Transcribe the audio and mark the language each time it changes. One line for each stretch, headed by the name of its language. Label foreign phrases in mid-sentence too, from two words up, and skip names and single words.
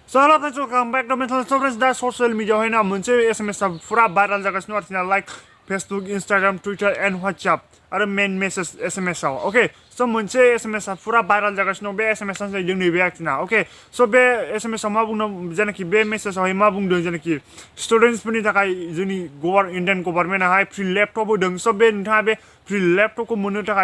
English: Hello friends, welcome back to my channel. So friends,
Bodo: दा
English: social media
Bodo: हैना मोनसे SMS पुरा भाइरल जागासिनो आरोना लाइक Facebook, Instagram, Twitter and WhatsApp आरो
English: main message
Bodo: SMS आव
English: okay so
Bodo: मोनसे SMS पुरा भाइरल जागासिनो बे SMS आ जादों नैबे आरोना
English: okay so
Bodo: बे SMS आव मा बुंदों जेनाखि बे मेसेज आवहाय मा बुंदों जेनाखि स्टुडेन्टस फोरनि थाखाय जोंनि
English: Indian government
Bodo: आहाय
English: free laptop
Bodo: होदों सो बे नोंथाङा बे फ्रि लेपटपखौ मोननो थाखाय